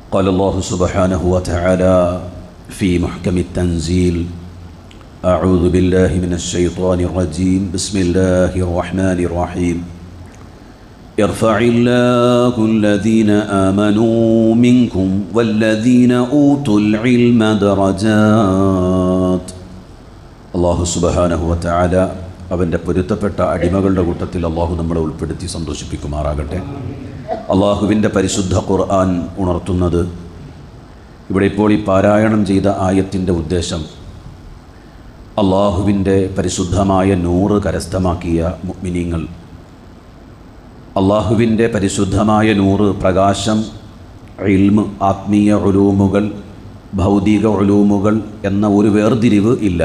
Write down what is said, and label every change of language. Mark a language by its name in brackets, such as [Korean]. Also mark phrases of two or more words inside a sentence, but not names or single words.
[Arabic] قال الله سبحانه وتعالى في محكم التنزيل أعوذ بالله من الشيطان الرجيم بسم الله الرحمن الرحيم يرفع الله الذين آمنوا منكم والذين أوتوا العلم درجات. الله سبحانه وتعالى [Malayalam] അവൻ്റെ പൊരുത്തപ്പെട്ട അടിമകളുടെ കൂട്ടത്തിൽ അള്ളാഹു നമ്മളെ ഉൾപ്പെടുത്തി സന്തോഷിപ്പിക്കുമാറാകട്ടെ. അള്ളാഹുവിൻ്റെ പരിശുദ്ധ ഖുർആൻ ഉണർത്തുന്നത്, ഇവിടെ ഇപ്പോൾ ഈ പാരായണം ചെയ്ത ആയത്തിൻ്റെ ഉദ്ദേശം അള്ളാഹുവിൻ്റെ പരിശുദ്ധമായ നൂറ് കരസ്ഥമാക്കിയ മുഅ്മിനീങ്ങൾ, അള്ളാഹുവിൻ്റെ പരിശുദ്ധമായ നൂറ് പ്രകാശം, ഇൽമ്, ആത്മീയ ഉലൂമുകൾ, ഭൗതിക ഉലൂമുകൾ എന്ന ഒരു വേർതിരിവ് ഇല്ല.